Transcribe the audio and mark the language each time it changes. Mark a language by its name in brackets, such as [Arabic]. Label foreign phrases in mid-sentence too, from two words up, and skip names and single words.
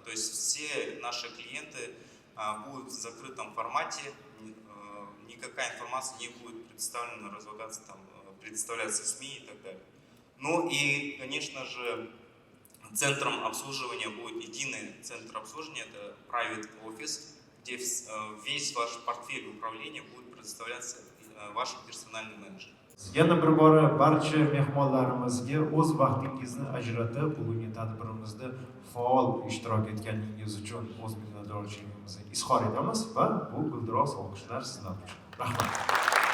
[Russian] То есть все наши клиенты будут в закрытом формате, никакая информация не будет представлена, разлагаться, предоставляться СМИ и так далее. Ну и, конечно же, центром обслуживания будет единый центр обслуживания, это Private Office, где весь ваш портфель управления будет предоставляться вашим персональным менеджером. [Uzbek] Yana bir bora barcha mehmonlarimizga o'z vaqtingizni ajratib bugungi tadbirimizda faol ishtirok etganingiz uchun o'z minnatdorchiligimizni izhor etamiz va bu gulduros olqishlar sizlar uchun. Rahmat.